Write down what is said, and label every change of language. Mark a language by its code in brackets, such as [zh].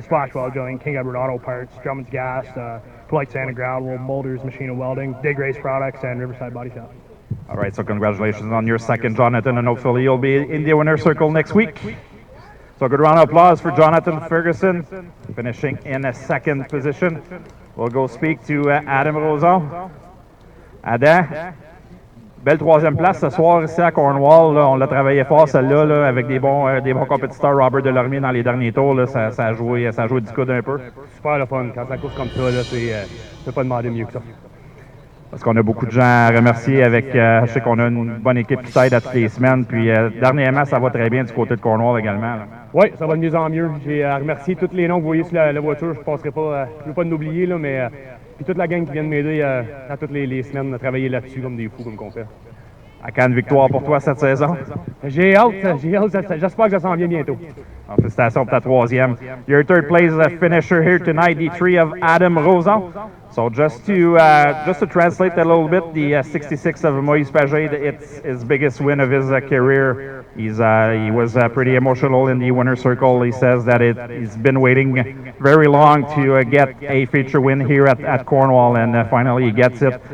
[en] Splash Weld Drilling, King Edward Auto Parts, Drummond's Gas, Polite Sand and Ground, World Molders, Machine and Welding, Dig Race Products, and Riverside Body Shop. All right, so congratulations on your second, Jonathan, and hopefully you'll be in the winner's circle next week. So a good round of applause for Jonathan Ferguson, finishing in a second position. We'll go speak to Adam Roson. [fr] Adam, belle troisième place ce soir ici à Cornwall. Là, on l'a travaillé fort celle-là là, avec des bons compétiteurs. Robert Delormier dans les derniers tours. Là, ça a joué du coude un peu. Super le fun. Quand ça course comme ça, là, tu peux pas demander mieux que ça. Parce qu'on a beaucoup de gens à remercier avec, je sais qu'on a une bonne équipe qui t'aide à toutes les semaines. Puis dernièrement, ça va très bien du côté de Cornwall également. Oui, ça va de mieux en mieux. J'ai à remercier tous les noms que vous voyez sur la voiture. Je ne passerai pas, je ne veux pas en oublier, là, mais puis toute la gang qui vient de m'aider à toutes les semaines à travailler là-dessus comme des fous, comme qu'on fait. À quand une victoire pour toi cette saison? J'ai hâte. J'espère que ça s'en vient bientôt. Félicitations pour ta troisième. [en] Your third place finisher here tonight, the tree of Adam Roson. So just to translate that a little bit, the 66 of Moïse Pagé, it's his biggest win of his career. He was pretty emotional in the winner's circle. He says that he's been waiting very long to get a feature win here at Cornwall, and finally he gets it.